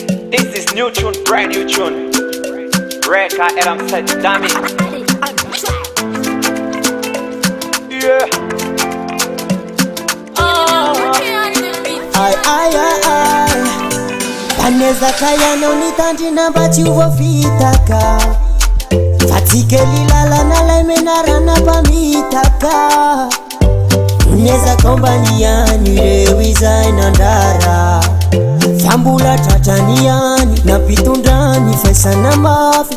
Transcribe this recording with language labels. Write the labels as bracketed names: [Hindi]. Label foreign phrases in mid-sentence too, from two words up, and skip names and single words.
[English] This is new tune, brand new tune. Reka R M C Dami. Yeah. Ai, ai, ai, ai. [Malagasy] Tanezaka ianao nitandrina mba tsy ho voavitaka. Fa tsy kely lalana lay menarana mpamitaka. Niezaka mba niany ireo izay nandrara. Fa mbola tratrany ihany nampitondra ny fiaisana mafy.